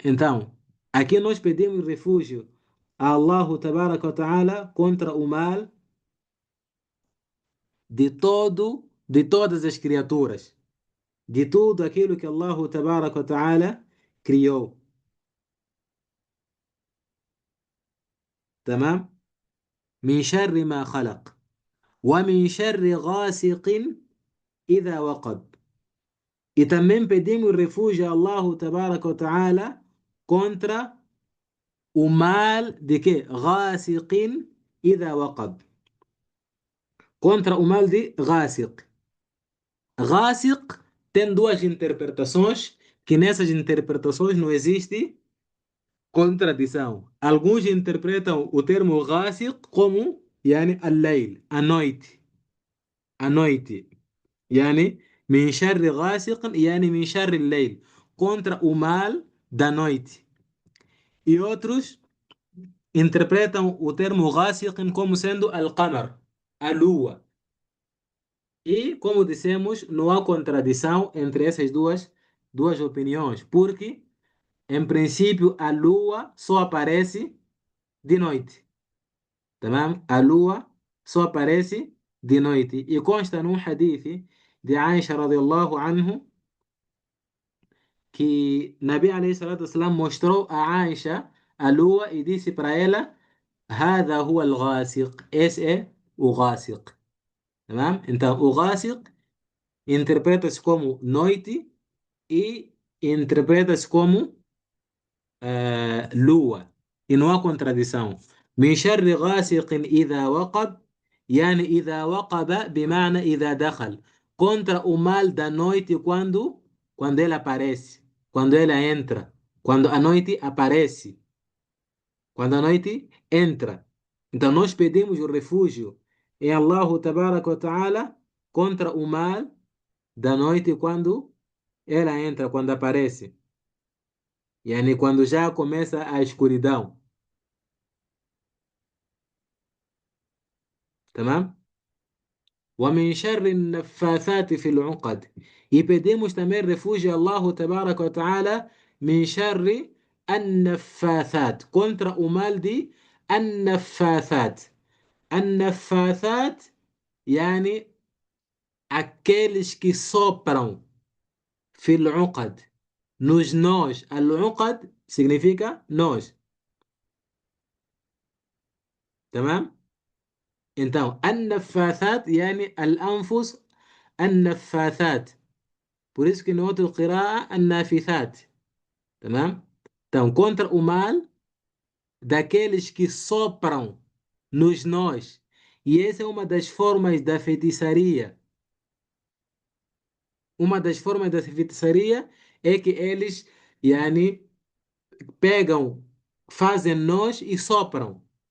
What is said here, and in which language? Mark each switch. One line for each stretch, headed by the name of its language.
Portuguese: Então, aqui nós pedimos refúgio a Allah Tabaraka wa Ta'ala contra o mal de todas as criaturas, de tudo aquilo que Allah Tabaraka wa Ta'ala criou.
Arabic: تمام؟ من شر ما خلق ومن شر غاسق إذا وقب.
Portuguese: E também pedimos refúgio a Allah Tabaraka wa Ta'ala contra o mal de quê?
Arabic: غاسق إذا وقب.
Portuguese: Contra o mal de غاسق. غاسق tem duas interpretações, que nessas interpretações não existe contradição. Alguns interpretam o termo غاسق como
Arabic: يعني الليل,
Portuguese: a noite. A noite.
Arabic: يعني من شر غاسق يعني من شر الليل,
Portuguese: contra o mal da noite. E outros interpretam o termo غاسق como sendo al-qamar, a lua. E, como dissemos, não há contradição entre essas duas opiniões, porque, em princípio, a lua só aparece de noite. Tamam? A lua só aparece de noite. E consta num hadith de Aisha radiallahu anhu que Nabi alayhi salatu wasalam mostrou a Aisha a lua e disse para ela:
Arabic: هذا هو الغاسق.
Portuguese: Esse é o غاسق. Tamam? Então, o غاسق interpreta-se como noite e interpreta-se como lua. E não há contradição.
Arabic: من شر غاسق إذا وقب يعني إذا وقب بمعنى إذا دخل.
Portuguese: Contra o mal da noite quando ela aparece, quando ela entra, quando a noite aparece, quando a noite entra. Então nós pedimos o refúgio em Allah Tabaraka wa Ta'ala contra o mal da noite quando ela entra, quando aparece. Yani quando já começa a escuridão.
Arabic: تمام؟ ومن شر النفاثات في العقد.
Portuguese: E pedimos também refúgio a Allah Tabaraka wa Ta'ala
Arabic: من شر النفاثات,
Portuguese: contra o mal de النفاثات. النفاثات
Arabic: يعني
Portuguese: aqueles que sopram
Arabic: في العقد,
Portuguese: nos nós. العقد significa nós.
Arabic: تمام؟
Portuguese: então
Arabic: النفاثات يعني الأنفس النفاثات.
Portuguese: por isso que no outro
Arabic: قراءة النافثات. تمام؟
Portuguese: então contra o mal daqueles que sopram nos nós. E essa é uma das formas da feitiçaria. Uma das formas da feitiçaria é que eles, yani, pegam, fazem nós e sopram.